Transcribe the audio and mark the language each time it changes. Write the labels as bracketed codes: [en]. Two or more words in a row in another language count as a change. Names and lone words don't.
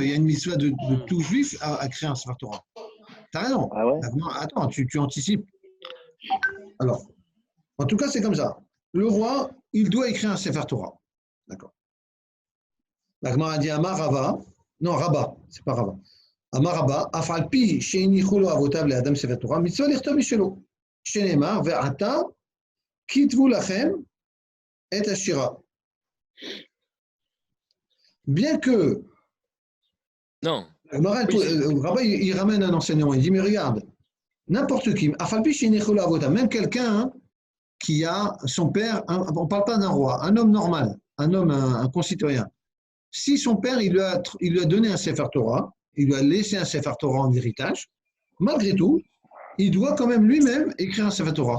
[fr] Il y a une mitzvah de tout juif à créer un [he] ספר תורה. [fr] Tu as raison. Ah ouais? Attends, tu anticipes. Alors, en tout cas, c'est comme ça. Le roi, il doit écrire un [he] ספר תורה. [fr] D'accord. La Gemara dit [he] אמר רבא. [fr] Non, Rabba, c'est pas Rabba. [he] אמר רבה, אף על פי שהניחו לו אבותיו לאדם ספר תורה, מצוה לכתוב משלו. שנאמר ועתה כתבו לכם את השירה. [fr] Bien que. Non. Rabba, il ramène un enseignement. Il dit mais regarde, n'importe qui, [he] אף על פי שהניחו לו אבותיו, [fr] même quelqu'un qui a son père, on ne parle pas d'un roi, un homme normal, un concitoyen. Si son père, il lui a donné un [he] ספר תורה, [fr] il lui a laissé un [he] ספר תורה [fr] en héritage, malgré tout, il doit quand même lui-même écrire un [he] ספר תורה.